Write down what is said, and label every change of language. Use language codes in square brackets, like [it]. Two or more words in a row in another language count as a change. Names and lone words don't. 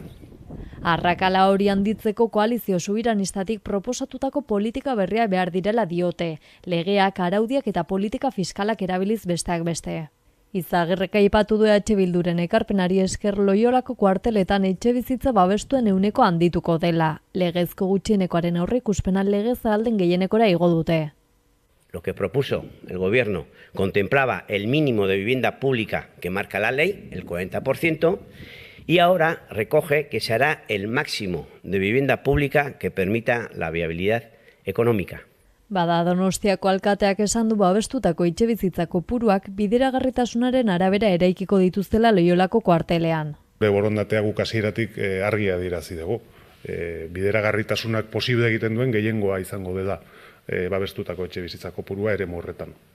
[eu] Arrakala hori handitzeko koalizio subiranistatik proposatutako politika berria behar direla diote, legeak, araudiak eta politika fiskalak erabiliz besteak beste. Izagirrek aipatu du EH Bilduren ekarpenari esker Loiolako kuarteletan etxebizitza babestuen 100% handituko dela. Legezko gutxienekoaren aurreikuspena legez alden gehienekora igo dute. [es] Lo que propuso el gobierno contemplaba el mínimo de vivienda pública que marca la ley, el 40%, y ahora recoge que se hará el máximo de vivienda pública que permita la viabilidad económica. [eu] Bada Donostiako alkateak esan du babestutako etxebizitza kopuruak bideragarritasunaren arabera eraikiko dituztela Loiolako kuartelean. Borondatea guk hasieratik argia adierazi dugu. Bideragarritasunak posible egiten duen gehiengoa izango dela babestutako etxebizitza kopurua eremu horretan.